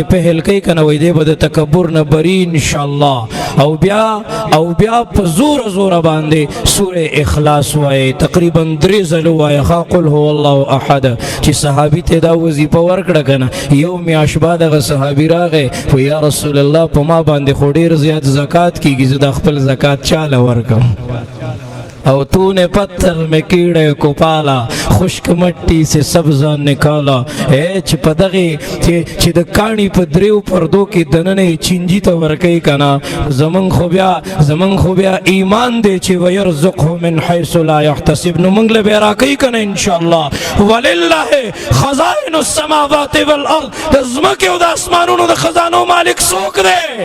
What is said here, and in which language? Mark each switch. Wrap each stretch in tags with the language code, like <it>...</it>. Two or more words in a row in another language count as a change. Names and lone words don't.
<ps>پهل کوي که نه وایي دی به د تکبر نه بری انشاءالله او بیا په زوره باندې سوره اخلاص وایي تقریبا 3 ځله وایي</ps> <ar>قل هو الله احد</ar> <ps>چې صحابي ته دا وظیفه ورکړه که نه یو میاشت بعد هغه صحابي راغی و</ps> <ar>یا رسول الله</ar> <ps>په ما باندې خو ډېر زیات زکات کیږي زه د خپل زکات چاله ورکم</ps> <ur>او تو نے پتھر میں کیڑے کو پالا خشک مٹی سے سبزہ نکالا</ur> <ps>چې په دغې چې د کاڼي په دریو پردو کې دننه چینجي ته ورکوي که نه زمونږ خو بیا ایمان دی چې</ps> <ar>ویرزقه من حیث لا یحتسب</ar> <ps>نو موږ له بیا راکوي که نه انشاءالله</ps> <ar>ولله خزائن السماوات والارض</ar> <ps>د ځمکې او د اسمانونو د خزانو مالک څوک دی</ps>